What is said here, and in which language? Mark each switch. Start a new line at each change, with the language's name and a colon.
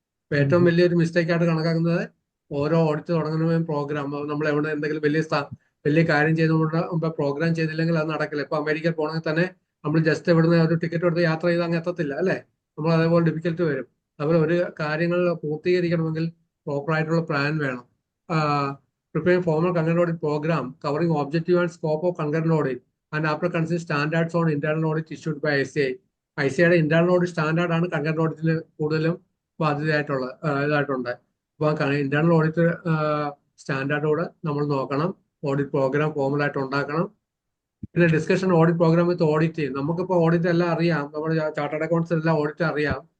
Malayalam: അപ്പൊ ഏറ്റവും വലിയൊരു മിസ്റ്റേക്ക് ആയിട്ട് കണക്കാക്കുന്നത് ഓരോ ഓഡിറ്റ് തുടങ്ങുന്നതും പ്രോഗ്രാം. നമ്മൾ എവിടെ എന്തെങ്കിലും വലിയ കാര്യം ചെയ്തുകൊണ്ട് മുമ്പ് പ്രോഗ്രാം ചെയ്തില്ലെങ്കിൽ അത് നടക്കില്ല. ഇപ്പൊ അമേരിക്കയിൽ പോകണമെങ്കിൽ തന്നെ നമ്മൾ ജസ്റ്റ് ഇവിടുന്ന് ഒരു ടിക്കറ്റ് എടുത്ത് യാത്ര ചെയ്ത് അങ്ങ് എത്തത്തില്ല അല്ലേ? നമ്മൾ അതേപോലെ ഡിഫിക്കൽട്ട് വരും. അതുപോലെ ഒരു കാര്യങ്ങൾ പൂർത്തീകരിക്കണമെങ്കിൽ പ്രോപ്പർ ആയിട്ടുള്ള പ്ലാൻ വേണം.
English: Preparing formal concurrent audit program covering objective and scope of concurrent audit and after considering standards on internal audit issued by ICAI.
Malayalam: ICAIയുടെ internal audit standard ആണ് കൺകറന്റ് ഓഡിറ്റിന് കൂടുതലും ഇതായിട്ടുണ്ട്. അപ്പോൾ ഇന്റേണൽ ഓഡിറ്റ് സ്റ്റാൻഡേർഡോട് നമ്മൾ നോക്കണം. ഓഡിറ്റ് പ്രോഗ്രാം ഫോമലായിട്ട് ഉണ്ടാക്കണം. പിന്നെ
English: Discussion audit program with audit.
Malayalam: നമുക്കിപ്പോൾ audit എല്ലാം അറിയാം, നമ്മുടെ ചാർട്ടേഡ് അക്കൗണ്ട്സ് എല്ലാം ഓഡിറ്റ് അറിയാം.